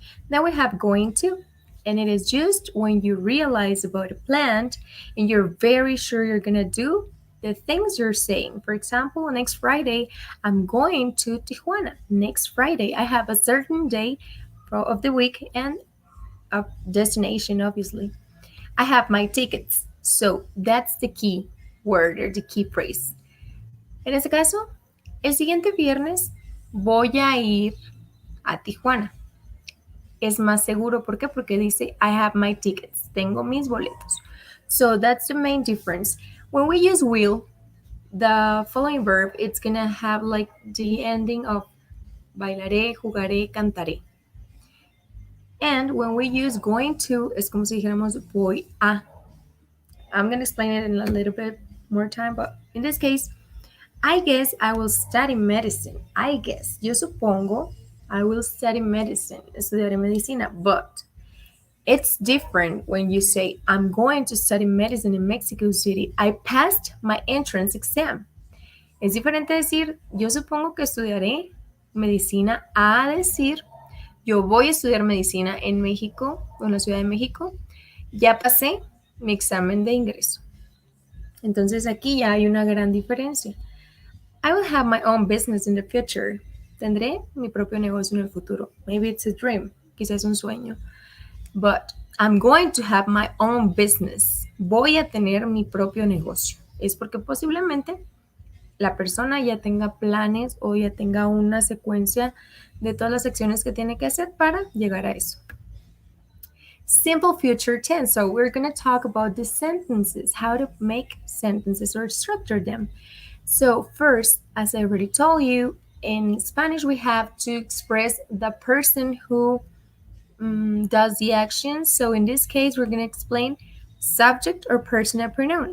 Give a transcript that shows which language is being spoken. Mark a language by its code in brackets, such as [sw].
[en] Now we have going to, and it is just when you realize about a plan and you're very sure you're gonna do the things you're saying. For example, next Friday, I'm going to Tijuana. Next Friday, I have a certain day of the week and a destination, obviously. I have my tickets. So that's the key word or the key phrase. [es] En este caso, el siguiente viernes voy a ir a Tijuana. Es más seguro. ¿Por qué? Porque dice [en] I have my tickets. [es] Tengo mis boletos. [en] So that's the main difference. When we use will, the following verb, it's going to have like the ending of bailaré, jugaré, cantaré. And when we use going to, [es] es como si dijéramos voy a. [en] I'm going to explain it in a little bit more time, but in this case, I guess I will study medicine. I guess. [es] Yo supongo [en] I will study medicine. [es] Estudiaré medicina. [en] But it's different when you say, I'm going to study medicine in Mexico City. I passed my entrance exam. [es] Es diferente decir, yo supongo que estudiaré medicina a decir, yo voy a estudiar medicina en México, en la Ciudad de México. Ya pasé mi examen de ingreso. Entonces aquí ya hay una gran diferencia. [en] I will have my own business in the future. [es] Tendré mi propio negocio en el futuro. [en] Maybe it's a dream. [es] Quizás es un sueño. [en] But I'm going to have my own business. [es] Voy a tener mi propio negocio. Es porque posiblemente la persona ya tenga planes o ya tenga una secuencia de todas las acciones que tiene que hacer para llegar a eso. [en] Simple future tense. So we're going to talk about the sentences, how to make sentences or structure them. So first, as I already told you, in Spanish we have to express the person who does the action. So in this case, we're going to explain subject or personal pronoun.